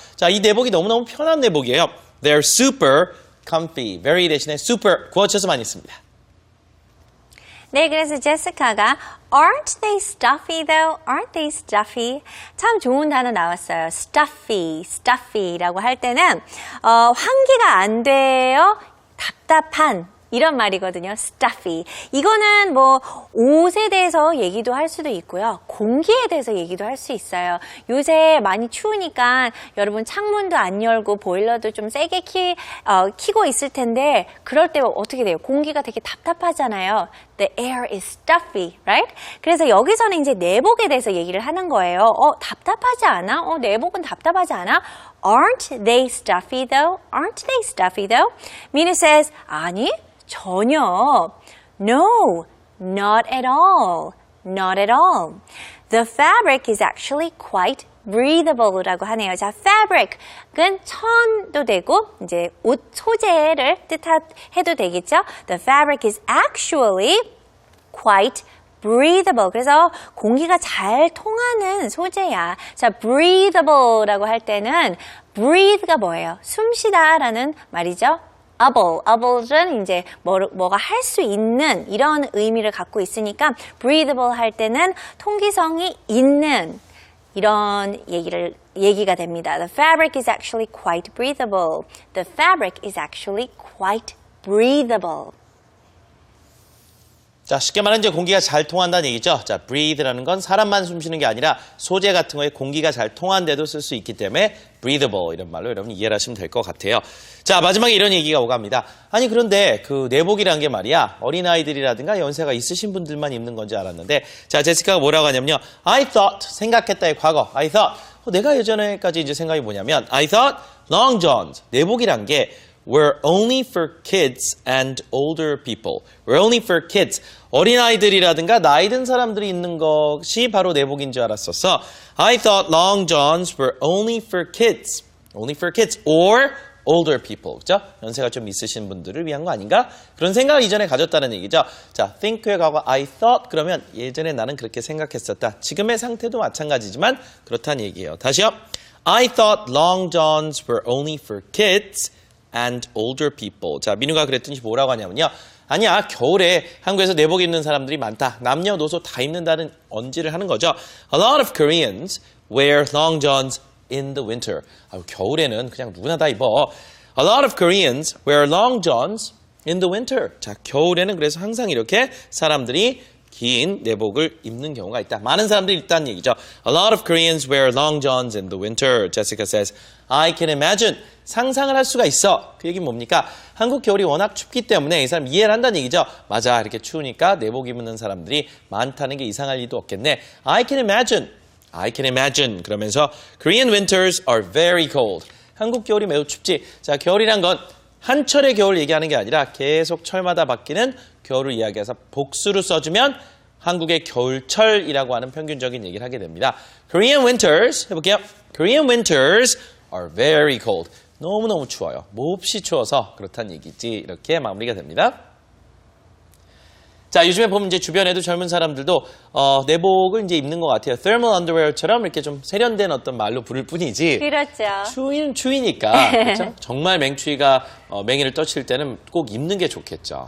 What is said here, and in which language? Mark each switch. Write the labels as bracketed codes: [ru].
[ko] 자, 이 내복이 너무너무 편한 내복이에요. [en] They're super comfy. [ko] very 대신에 super 구어체에서 많이 씁니다. 네, 그래서 제시카가 [en] Aren't they stuffy though? Aren't they stuffy? [ko] 참 좋은 단어 나왔어요. stuffy라고 할 때는 환기가 안 돼요. 답답한 이런 말이거든요. stuffy. 이거는 뭐 옷에 대해서 얘기도 할 수도 있고요. 공기에 대해서 얘기도 할 수 있어요. 요새 많이 추우니까 여러분 창문도 안 열고 보일러도 좀 세게 키고 있을 텐데 그럴 때 어떻게 돼요? 공기가 되게 답답하잖아요. [en] The air is stuffy, right? [ko] 그래서 여기서는 이제 내복에 대해서 얘기를 하는 거예요. 답답하지 않아? 내복은 답답하지 않아? [en] Aren't they stuffy though? Aren't they stuffy though? Mina says, [ko] 아니, 전혀. [en] No, not at all. Not at all. The fabric is actually quite breathable라고 하네요. [ko] 자, fabric은 천도 되고 이제 옷 소재를 뜻해도 되겠죠. [en] The fabric is actually quite breathable. [ko] 그래서 공기가 잘 통하는 소재야. 자, breathable라고 할 때는 breathe가 뭐예요? 숨쉬다라는 말이죠. able은 이제 뭐가 할 수 있는 이런 의미를 갖고 있으니까 breathable 할 때는 통기성이 있는 이런 얘기가 됩니다. [en] The fabric is actually quite [ko] breathable. The fabric is actually quite [en] breathable. [ko] 자, 쉽게 말하면 이제 공기가 잘 통한다는 얘기죠. 자, breathe라는 건 사람만 숨 쉬는 게 아니라 소재 같은 거에 공기가 잘 통한데도 쓸 수 있기 때문에 breathable 이런 말로 여러분 이해를 하시면 될 것 같아요. 자, 마지막에 이런 얘기가 오갑니다. 아니, 그런데 그 내복이란 게 말이야. 어린아이들이라든가 연세가 있으신 분들만 입는 건지 알았는데, 자, 제시카가 뭐라고 하냐면요. [en] I thought, [ko] 생각했다의 과거. [en] I thought. [ko] 내가 예전에까지 이제 생각이 뭐냐면, [en] I thought long johns, [ko] 내복이란 게 [en] were only for kids and older people. were only for kids. [ko] 어린아이들이라든가 나이 든 사람들이 입는 것이 바로 내복인 줄 알았었어. [en] I thought long johns were only for kids. only for kids or older people. [ko] 그죠? 연세가 좀 있으신 분들을 위한 거 아닌가? 그런 생각을 이전에 가졌다는 얘기죠. 자, think의 과거 I thought 그러면 예전에 나는 그렇게 생각했었다. 지금의 상태도 마찬가지지만 그렇다는 얘기예요. 다시요. [en] I thought long johns were only for kids and older people. [ko] 자, 민우가 그랬더니 뭐라고 하냐면요. 아니야, 겨울에 한국에서 내복 입는 사람들이 많다. 남녀노소 다 입는다는 언지를 하는 거죠. [en] A lot of Koreans wear long johns in the winter. [ko] 겨울에는 그냥 누구나 다 입어. [en] A lot of Koreans wear long johns in the winter. [ko] 자, 겨울에는 그래서 항상 이렇게 사람들이 긴 내복을 입는 경우가 있다. 많은 사람들이 있다는 얘기죠. [en] A lot of Koreans wear long johns in the winter. Jessica says, I can imagine. [ko] 상상을 할 수가 있어. 그 얘기는 뭡니까? 한국 겨울이 워낙 춥기 때문에 이 사람 이해를 한다는 얘기죠. 맞아, 이렇게 추우니까 내복 입는 사람들이 많다는 게 이상할 일도 없겠네. [en] I can imagine. I can imagine. [ko] 그러면서 [en] Korean winters are very cold. [ko] 한국 겨울이 매우 춥지. 자, 겨울이란 건 한철의 겨울 얘기하는 게 아니라 계속 철마다 바뀌는 겨울을 이야기해서 복수로 써주면 한국의 겨울철이라고 하는 평균적인 얘기를 하게 됩니다. [en] Korean winters, [ko] 해볼게요. [en] Korean winters are very cold. [ko] 너무너무 추워요. 몹시 추워서 그렇다는 얘기지. 이렇게 마무리가 됩니다. 자, 요즘에 보면 이제 주변에도 젊은 사람들도 내복을 이제 입는 것 같아요. thermal underwear처럼 이렇게 좀 세련된 어떤 말로 부를 뿐이지. 그렇죠. 추위는 추위니까. 그렇죠? 정말 맹추위가 맹이를 떠칠 때는 꼭 입는 게 좋겠죠.